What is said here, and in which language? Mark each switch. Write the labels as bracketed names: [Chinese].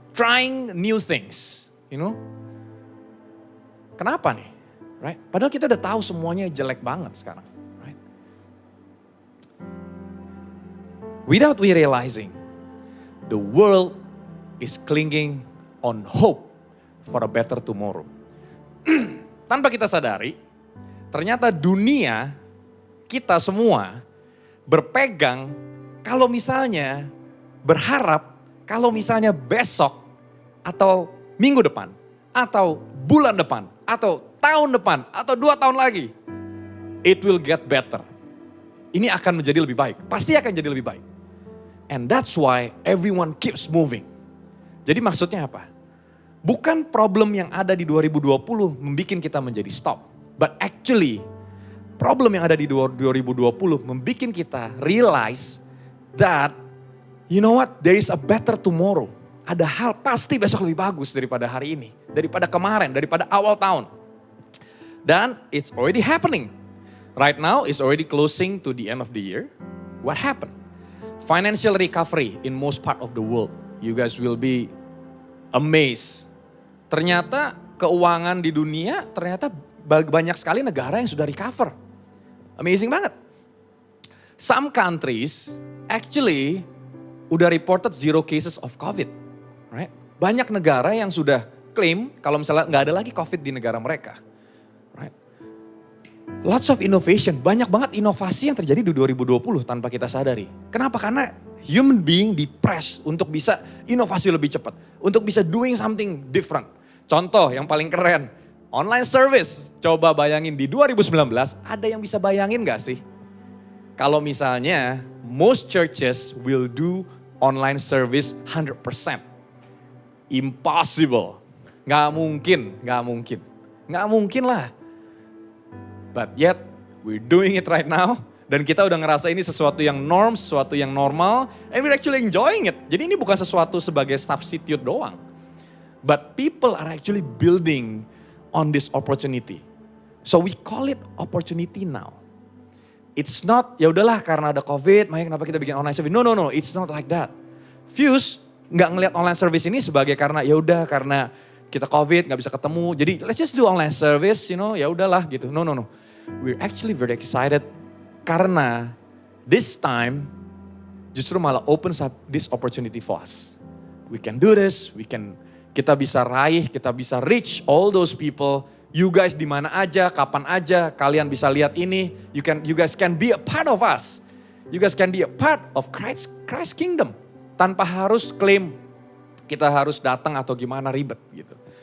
[English] trying new things, [Indonesian] Kenapa nih? [English] Right? [Indonesian] Padahal kita udah tahu semuanya jelek banget sekarang. Right? [English] Without we realizing, the world is clinging on hope for a better tomorrow. [Indonesian] Tanpa kita sadari, ternyata dunia kita semua berpegang kalau misalnya berharap, kalau misalnya besok atau minggu depan, atau bulan depan, atau tahun depan, atau 2 tahun lagi, [English] it will get better. [Indonesian] Ini akan menjadi lebih baik, pasti akan jadi lebih baik. [English] And that's why everyone keeps moving. [Indonesian] Jadi maksudnya apa? Bukan problem yang ada di 2020 membuat kita menjadi stop. [English] But actually, problem [Indonesian] yang ada di 2020 membuat kita [English] realize that, you know what, there is a better tomorrow. [Indonesian] Ada hal pasti besok lebih bagus daripada hari ini. Daripada kemarin, daripada awal tahun. [English] Dan it's already happening. Right now, it's already closing to the end of the year. What happened? Financial recovery in most part of the world. You guys will be amazed. [Indonesian] Ternyata keuangan di dunia ternyata banyak sekali negara yang sudah recover. Amazing banget. [English] Some countries actually udah reported 0 cases of COVID. Right? [Indonesian] Banyak negara yang sudah klaim kalau misalnya nggak ada lagi COVID di negara mereka. Right? [English] Lots of innovation, [Indonesian] banyak banget inovasi yang terjadi di 2020 tanpa kita sadari. Kenapa? Karena [English] human being depressed [Indonesian] untuk bisa inovasi lebih cepat. Untuk bisa [English] doing something different. [Indonesian] Contoh yang paling keren, online service. Coba bayangin di 2019, ada yang bisa bayangin gak sih? Kalau misalnya [English] most churches will do online service 100%. [Indonesian] Impossible. Gak mungkin. Gak mungkin lah. [English] But yet, we're doing it right now. [Indonesian] Dan kita udah ngerasa ini sesuatu yang norm, sesuatu yang normal. [English] And we're actually enjoying it. [Indonesian] Jadi ini bukan sesuatu sebagai substitute doang. [English] But people are actually building on this opportunity. So we call it opportunity now. It's not, [Indonesian] ya udahlah karena ada COVID, makanya kenapa kita bikin online service. [English] No, it's not like that. [Indonesian] Fuse nggak ngelihat online service ini sebagai karena ya udah karena kita COVID nggak bisa ketemu. [English] Jadi let's just do online service, [Indonesian] ya udahlah gitu. [English] No. We're actually very excited karena this time [Indonesian] justru malah [English] opens up this opportunity for us. We can do this, [Indonesian] kita bisa raih, kita bisa [English] reach all those people. [Indonesian] You guys di mana aja, kapan aja, kalian bisa lihat ini. [English] You guys can be a part of us. You guys can be a part of Christ kingdom. [Indonesian] Tanpa harus klaim kita harus datang atau gimana ribet gitu.